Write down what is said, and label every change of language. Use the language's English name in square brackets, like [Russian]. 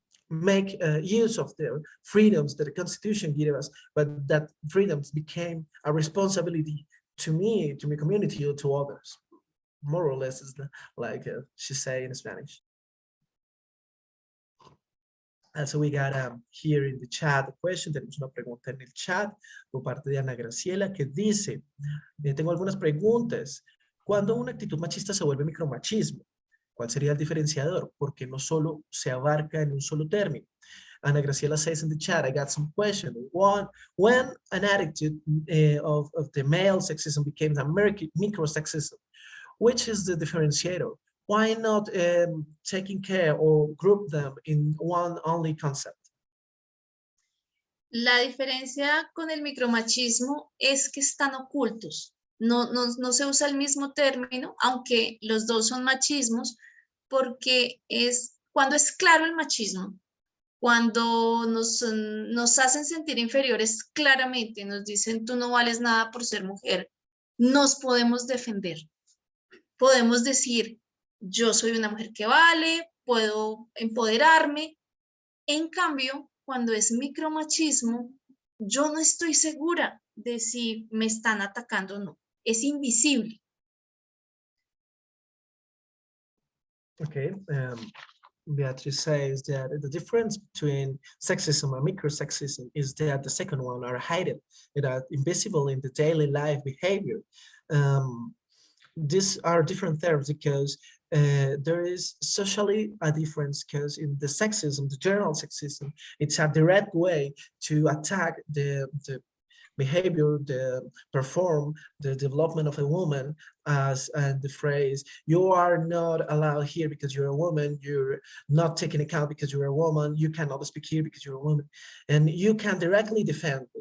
[English] make use of the freedoms that the Constitution gives us, but that freedoms became a responsibility to me, to my community, or to others. More or less is like she say in Spanish. And so we got here in the chat a question. [Spanish] Tenemos una pregunta en el chat por parte de Ana Graciela que dice, tengo algunas preguntas. ¿Cuándo una actitud machista se vuelve micromachismo? ¿Cuál sería el diferenciador? Porque no solo se abarca en un solo término. [English] Ana Graciela says in the chat, I got some questions. One, when an attitude of the male sexism became a micro-sexism, which is the differentiator? Why not taking care or group them in one only concept? [Spanish] La diferencia con el micromachismo es que están ocultos. No se usa el mismo término, aunque los dos son machismos, porque cuando es claro el machismo, cuando nos hacen sentir inferiores claramente, nos dicen tú no vales nada por ser mujer, nos podemos defender. Podemos decir, yo soy una mujer que vale, puedo empoderarme. En cambio, cuando es micromachismo, yo no estoy segura de si me están atacando o no. Es invisible. [English] Okay, Beatriz says that the difference between sexism and micro-sexism is that the second one are hidden, that are invisible in the daily life behavior. These are different terms because there is socially a difference, because in the sexism, the general sexism, it's a direct way to attack the behavior, the development of a woman, as the phrase, you are not allowed here because you're a woman, you're not taken account because you're a woman, you cannot speak here because you're a woman, and you can directly defend.